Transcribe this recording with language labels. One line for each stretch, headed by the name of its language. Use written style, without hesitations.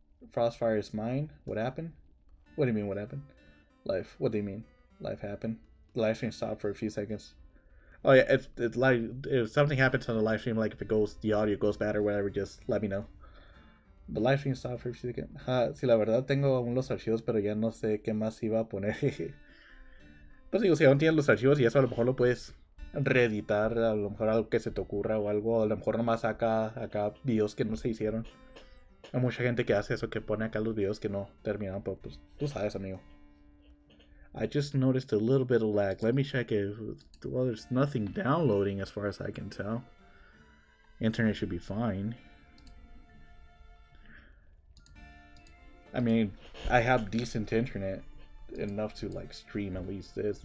English: Frostfire is Mine. What happened? What do you mean, what happened? Life. What do you mean? Life happened. The live stream stopped for a few seconds. Oh yeah, it's like if something happens on the live stream, like if the audio goes bad or whatever, just let me know. The live stream stopped for a few seconds.
Spanish: Sí, la verdad tengo aún los archivos, pero ya no sé qué más iba a poner. Pues digo, si aún tienes los archivos y eso a lo mejor lo puedes reeditar, a lo mejor algo que se te ocurra o algo, a lo mejor nomás acá videos que no se hicieron. Hay mucha gente que hace eso, que pone acá los videos que no terminaron, pero pues tú sabes, amigo.
English: I just noticed a little bit of lag. Let me check if... Well, there's nothing downloading as far as I can tell. Internet should be fine. I mean, I have decent internet. Enough to, like, stream at least this.